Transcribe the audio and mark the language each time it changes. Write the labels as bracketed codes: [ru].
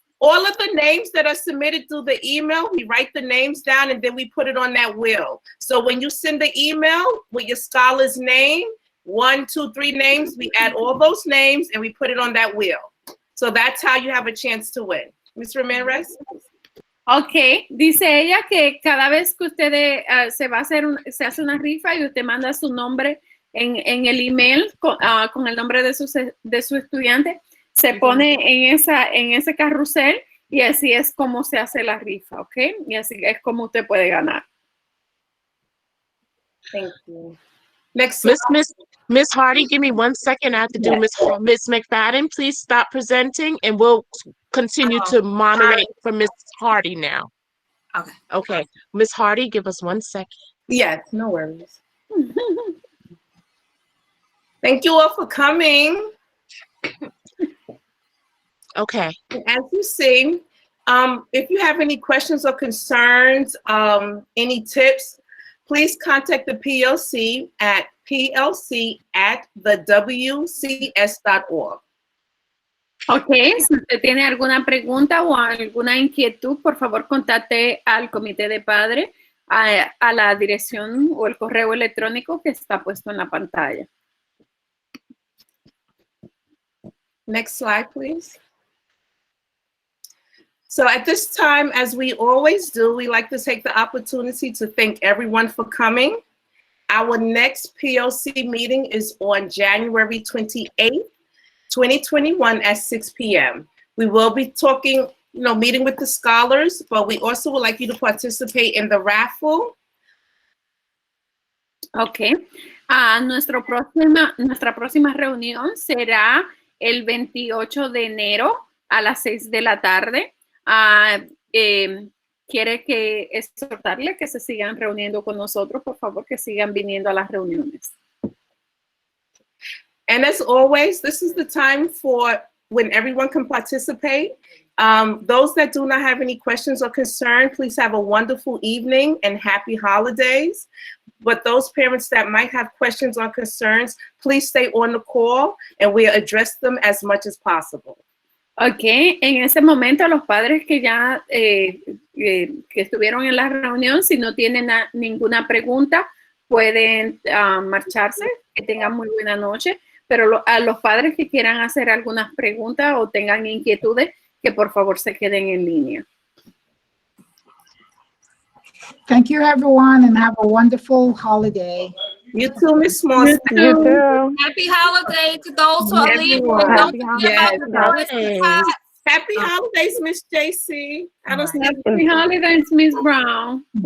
[en] All of the names that are submitted through the email, we write the names down and then we put it on that wheel. So when you send the email with your scholar's name, 1, 2, 3 names, we add all those names and we put it on that wheel. So that's how you have a chance to win. Ms. Ramirez? [es] Ok, dice ella que cada vez que usted se hace una rifa y usted manda su nombre en el email con el nombre de su estudiante, se pone en ese carrusel y así es como se hace la rifa, ¿ok? Y así es como usted puede ganar. [en] Thank you. Next, Miss Hardy, give me 1 second. I have to do Miss McFadden. Please stop presenting, and we'll continue to moderate for Miss Hardy now. Okay. Okay, Miss Hardy, give us 1 second. Yes, no worries. Thank you all for coming. Okay. As you see, if you have any questions or concerns, any tips, please contact the PLC at plc@thewcs.org. [es] Ok, si usted tiene alguna pregunta o alguna inquietud, por favor contacte al comité de padres a la dirección o el correo electrónico que está puesto en la pantalla. [en] Next slide, please. So at this time, as we always do, we like to take the opportunity to thank everyone for coming. Our next PLC meeting is on January 28th, 2021 at 6 p.m. We will be talking, meeting with the scholars, but we also would like you to participate in the raffle. Ok. [es] Nuestra próxima reunión será el 28 de enero a las 6 de la tarde. Quiere que exhortarle que se sigan reuniendo con nosotros, por favor, que sigan viniendo a las reuniones. [en] And as always, this is the time for when everyone can participate. Those that do not have any questions or concerns, please have a wonderful evening and happy holidays. But those parents that might have questions or concerns, please stay on the call and we'll address them as much as possible. [es] Ok, en ese momento los padres que ya que estuvieron en la reunión, si no tienen ninguna pregunta, pueden marcharse, que tengan muy buena noche, pero a los padres que quieran hacer algunas preguntas o tengan inquietudes, que por favor se queden en línea. [en] Thank you, everyone, and have a wonderful holiday. You too, Miss Moss. You too. Happy holiday to those who are leaving. Don't forget about the holidays. Happy holidays, Miss JC. Happy holidays, Miss Brown.